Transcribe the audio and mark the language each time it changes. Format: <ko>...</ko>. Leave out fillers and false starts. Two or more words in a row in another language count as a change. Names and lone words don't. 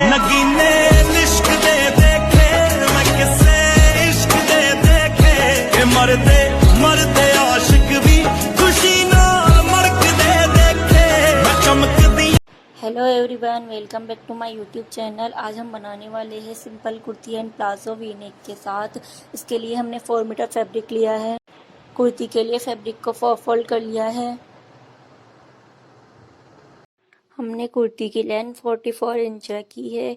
<pa>ਨਗੀਨੇ ਲਿਸ਼ਕ ਦੇ ਦੇਖੇ ਮੈਂ ਕਿਸੇ ਇਸ਼ਕ ਦੇ ਦੇਖੇ ਕਿ ਮਰਦੇ ਮਰਦੇ ਆਸ਼ਿਕ ਭੀ ਖੁਸ਼ੀ ਨਾਲ ਮਰਕ ਦੇ ਦੇਖੇ ਮੈਂ ਚਮਕ ਦੀ।</pa> <en>Hello everyone, welcome back to my YouTube channel.</en> <hi>आज हम बनाने वाले हैं सिंपल कुर्ती एंड प्लाजो</hi> <en>V neck</en> <hi>के साथ। इसके लिए हमने 4</hi> <en>meter fabric</en> <hi>लिया है। कुर्ती के लिए फैब्रिक को 4 फोल्ड कर लिया है। हमने कुर्ती की लेंथ 44 इंच रखी है।</hi>